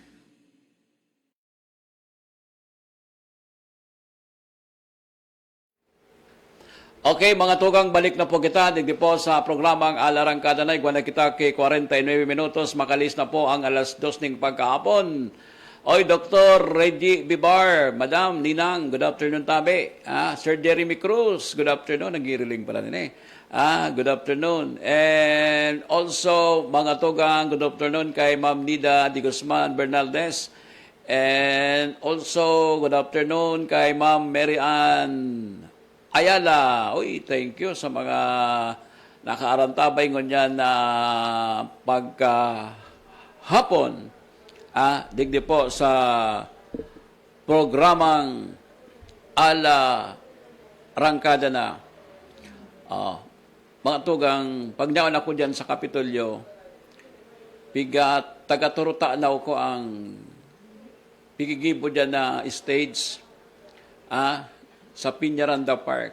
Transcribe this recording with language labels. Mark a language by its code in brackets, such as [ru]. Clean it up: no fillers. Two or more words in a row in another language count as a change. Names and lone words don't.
[bik] Okay, mga tugang, balik na po kita. Digdi po sa programang Alarangkada na. Iguan na kita kay 49 minutos. Makalis na po ang alas 2 ng pagkahapon. Oy, Dr. Reggie Bibar, Madam Ninang, [en] good afternoon [bik] tabi. [en] Sir Jeremy Cruz, good afternoon. [bik] Nagiriling pala din [en] good afternoon. And also, [bik] mga tugang, [en] good afternoon [bik] kay Ma'am Nida Di Guzman Bernaldez. [en] And also, good afternoon kay Ma'am Mary Ann Ayala. [bik] Uy, thank you sa mga nakaarantabay ngunyan na pagkahapon. Digdi po sa programang Alarangkada na. Mga tugang, pag naon ako dyan sa Kapitolyo, taga-turutaan ko ang pigigibo dyan na stage sa Piñaranda Park.